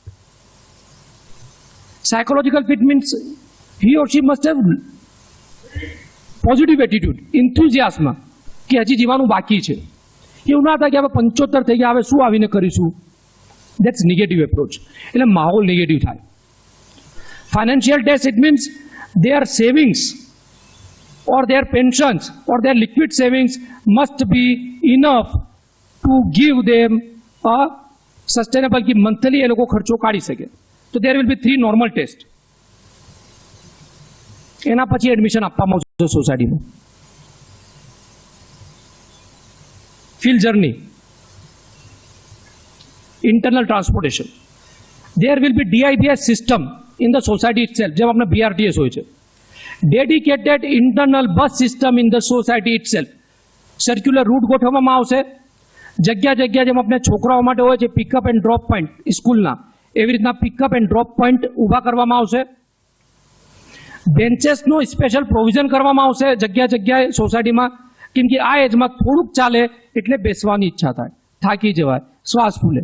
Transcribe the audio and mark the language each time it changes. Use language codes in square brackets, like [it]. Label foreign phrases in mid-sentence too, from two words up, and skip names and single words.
[en] psychological fit means he or she must have positive attitude, enthusiasm [gu] કે હજી જીવાનું બાકી છે. એવું ના થાય કે હવે 75 થઈ ગયા, હવે શું આવીને કરીશું. [en] that's negative approach. [gu] એટલે માહોલ નેગેટિવ થાય. [en] financial test it means their savings or their pensions or their liquid savings must be enough to give them a sustainable ki monthly [gu] એ લોકો ખર્ચો કાઢી શકે. [en] તો there will be 3 normal test. [gu] એના પછી એડમિશન આપવામાં આવશે સોસાયટીમાં. [en] field journey, internal transportation. There will be DIBS system in the society itself. [gu] જેમ આપણે BRTS હોય છે, [en] dedicated internal bus system in the society itself. [gu] સર્ક્યુલર રૂટ ગોઠવવામાં આવશે. જગ્યા જગ્યા જેમ આપણે છોકરાઓ માટે હોય છે [en] pickup and drop point [gu] સ્કૂલના, એવી રીતના [en] pickup and drop point [gu] ઊભા કરવામાં આવશે. બેન્ચેસનું [en] special provision [gu] કરવામાં આવશે જગ્યા જગ્યાએ સોસાયટીમાં. કેમ કે આ એજમાં થોડુંક ચાલે એટલે બેસવાની ઈચ્છા થાય, થાકી જવાય, શ્વાસ ફૂલે.